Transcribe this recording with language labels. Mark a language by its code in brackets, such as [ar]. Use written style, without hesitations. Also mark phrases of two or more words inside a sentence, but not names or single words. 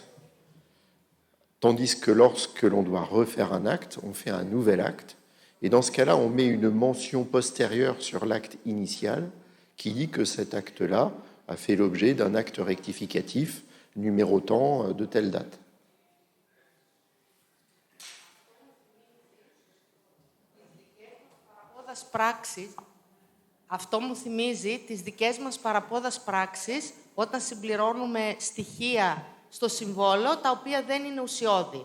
[fr] Tandis que lorsque l'on doit refaire un acte, on fait un nouvel acte, et dans ce cas-là, on met une mention postérieure sur l'acte initial qui dit que cet acte-là a fait l'objet d'un acte rectificatif numérotant de telle date. [el] Πράξεις, αυτό μου θυμίζει τις δικές μας παραπόδας πράξεις όταν συμπληρώνουμε στοιχεία στο συμβόλαιο τα οποία δεν είναι ουσιώδη.